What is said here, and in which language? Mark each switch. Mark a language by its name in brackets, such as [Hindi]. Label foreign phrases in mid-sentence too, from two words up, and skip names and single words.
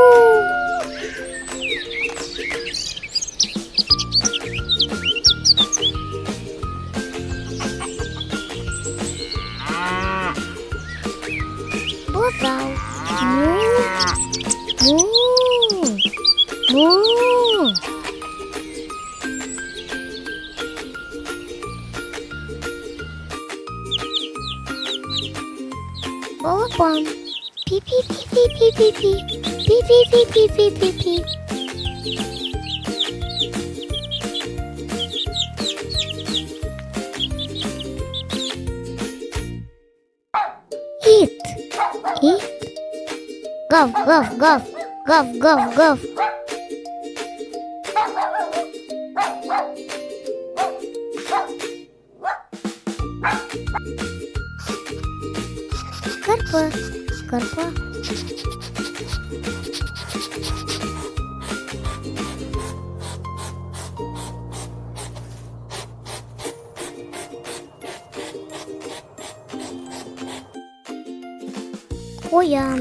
[Kazakh] Бозау. Му. Му. Му. Балапан. Пи-пи-пи-пи-пи-пи-пи. Пи-пи-пи-пи-пи-пи-пи. Ит. Ит. Гав, гав, гав. Гав, гав, гав. Карпа. Карпа. Қоян.